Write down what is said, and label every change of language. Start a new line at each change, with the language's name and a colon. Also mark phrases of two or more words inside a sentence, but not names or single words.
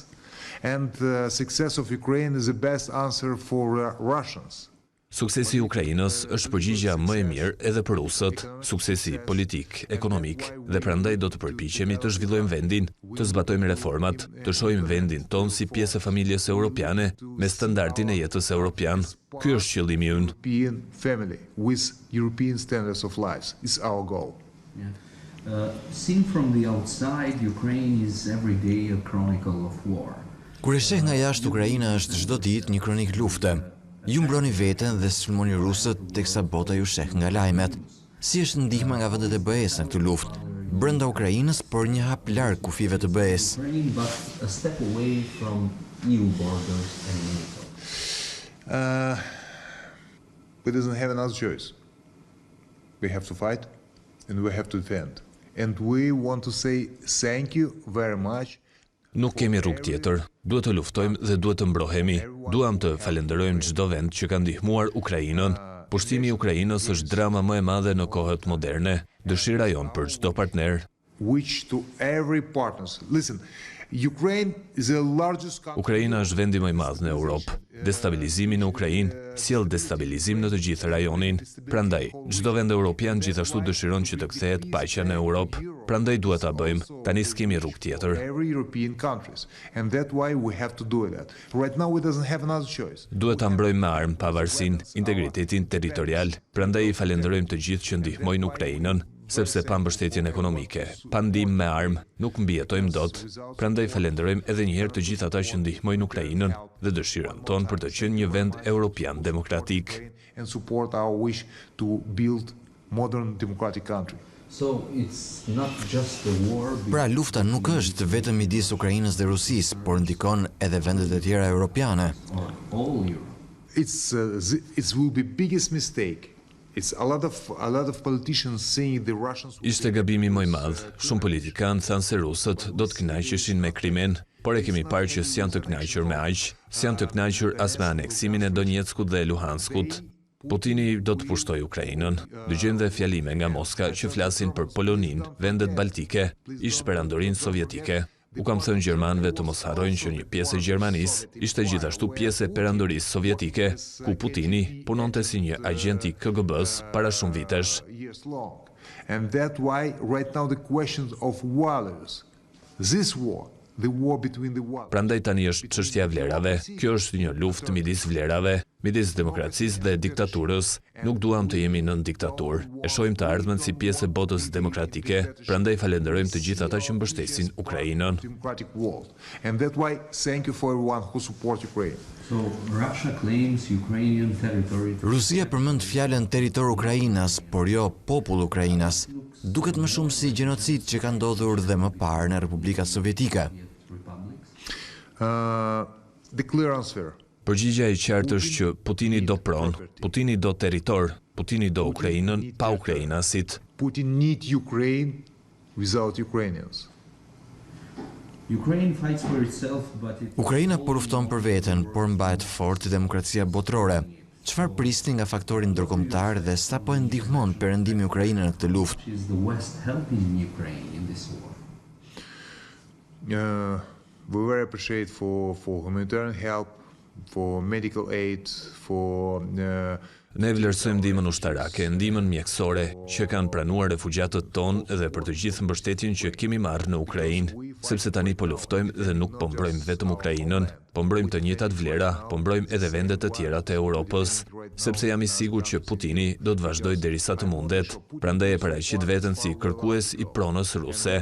English: And success of Ukraine is the best answer for Russians.
Albanian: Suksesi i Ukrainës është përgjigjja më e mirë edhe për rusët, suksesi politik, ekonomik, dhe prandaj do të përpiqemi të zhvillojmë vendin, të zbatojmë reformat, të shohim vendin ton si pjesë e familjes europiane me standardin e jetës europian. Ky është qëllimi ynë.
English: European family with European standards of life is our goal. Seen from the outside, Ukraine is every day a chronicle of war.
Albanian: Kur e sheh nga jashtë, Ukraina është çdo ditë një kronik lufte. Ju mbroni veten dhe sulmoni rusët teksa bota ju sheh nga lajmet. Si është ndihma nga vendet e BE-s në këtë luftë? Brenda Ukrainës, por një hap larg kufive të BE-s.
English: Ukraine, but a step away from EU borders and NATO. We doesn't have another choice. We have to fight and we have to defend. And we want to say thank you very much.
Albanian: Nuk kemi rrugë tjetër, duhet të luftojmë dhe duhet të mbrohemi. Duam të falenderojmë çdo vend që ka ndihmuar Ukrainën. Pushtimi i Ukrainës është drama më e madhe në kohët moderne, dëshira jon për çdo partner.
English: Which to every partners. Listen, Ukraine is the largest country.
Albanian: Ukraina është vendi më i madh në Europë. Destabilizimi në Ukrainë sjell destabilizim në të gjithë rajonin. Prandaj, çdo vend evropian gjithashtu dëshiron që të kthehet paqja në Europë. Prandaj duhet ta bëjmë. Tani s'kemi rrugë tjetër.
English: Every European countries. And that's why we have to do that. Right now we doesn't have another choice.
Albanian: Duhet ta mbrojmë me armë pavarësinë, integritetin territorial. Prandaj i falenderojmë të gjithë që ndihmojnë Ukrainën, sepse pa mbështetjen ekonomike, pa ndihmë me armë, nuk mbijetojmë dot. Prandaj falenderojmë edhe një herë të gjithë ata që ndihmojnë Ukrainën dhe dëshirën tonë për të qenë një vend europian demokratik.
English: And support our wish to build modern democratic country. So it's not just a war.
Albanian: Pra, lufta nuk është vetëm midis Ukrainës dhe Rusisë, por ndikon edhe vendet e tjera europiane.
English: Or all Europe. It will be biggest mistake. It's a lot of politicians saying the Russians.
Albanian: Ishte gabimi më i madh. Shumë politikanë thanë se rusët do të kënaqeshin me Krimin, por e kemi parë që s'janë të kënaqur me aq, s'janë të kënaqur as me aneksimin e Donjeckut dhe Luhanskut. Putini do të pushtoj Ukrainën. Dëgjojmë dhe fjalime nga Moska që flasin për Poloninë, vendet baltike, ish perandorinë sovjetike. U kam thënë gjermanëve të mos harrojnë që një pjesë e Gjermanisë ishte gjithashtu pjesë e perandorisë sovjetike, ku Putini punonte si një agent i KGB-s para shumë vitesh.
English: And that's why right now the question of values. This war, the war between the values.
Albanian: Prandaj tani është çështja e vlerave. Kjo është një luftë midis vlerave, midis demokracisë dhe diktaturës. Nuk duam të jemi nën diktaturë. E shohim të ardhmen si pjesë e botës demokratike, prandaj falenderojmë të gjithë ata që mbështesin Ukrainën.
English: Democratic world. And that's why thank you for everyone who support Ukraine. So Russia claims Ukrainian territory.
Albanian: Rusia përmend fjalën territor Ukrainas, por jo popull Ukrainas. Duket më shumë si gjenocid që ka ndodhur dhe më parë në Republikat Sovjetike.
English: The clear answer.
Albanian: Përgjigjja e qartë është që Putini do pronë, Putini do territor, Putini do Ukrainën pa ukrainasit.
English: Putin need Ukraine without Ukrainians. Ukraine fights for itself, but it
Albanian: Ukraina po lufton për veten, por mbahet fort demokracia botërore. Çfarë prisni nga faktori ndërkombëtar dhe sa po e ndihmon Perëndimi Ukrainën në këtë luftë?
English: is the West helping Ukraine in this war. We very appreciate for humanitarian help, for medical aid, for
Albanian: Ne vlerësojmë ndihmën ushtarake, ndihmën mjekësore që kanë pranuar refugjatët tonë dhe për të gjithë mbështetjen që kemi marrë në Ukrainë, sepse tani po luftojmë dhe nuk po mbrojmë vetëm Ukrainën, po mbrojmë të njëjtat vlera, po mbrojmë edhe vendet të tjera të Europës, sepse jam I sigurt që Putini do të vazhdojë derisa të mundet, prandaj e paraqit veten si kërkues I pronës ruse.